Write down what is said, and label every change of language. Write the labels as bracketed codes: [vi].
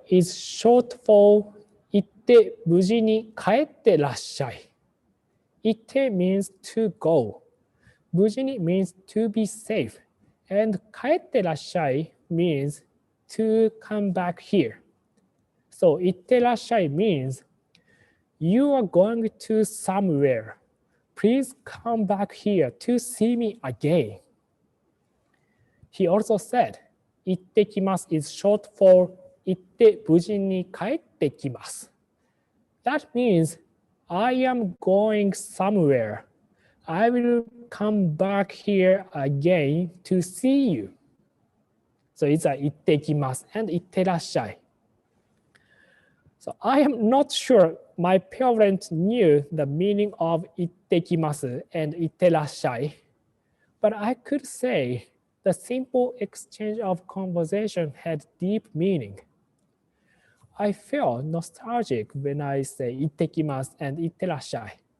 [en] is short for [ja] 行って無事に帰ってらっしゃい。 [en] 行って means to go. 無事に means to be safe. And 帰ってらっしゃい means to come back here. So 行ってらっしゃい means you are going to somewhere. Please come back here to see me again. He also said, 行ってきます is short for [ja] 行って無事に帰ってきます。 [en] That means I am going somewhere. I will come back here again to see you. So it's a 行ってきます and 行ってらっしゃい. So I am not sure my parents knew the meaning of 行ってきます and 行ってらっしゃい. But I could say the simple exchange of conversation had deep meaning. I feel nostalgic when I say 行ってきます and 行ってらっしゃい.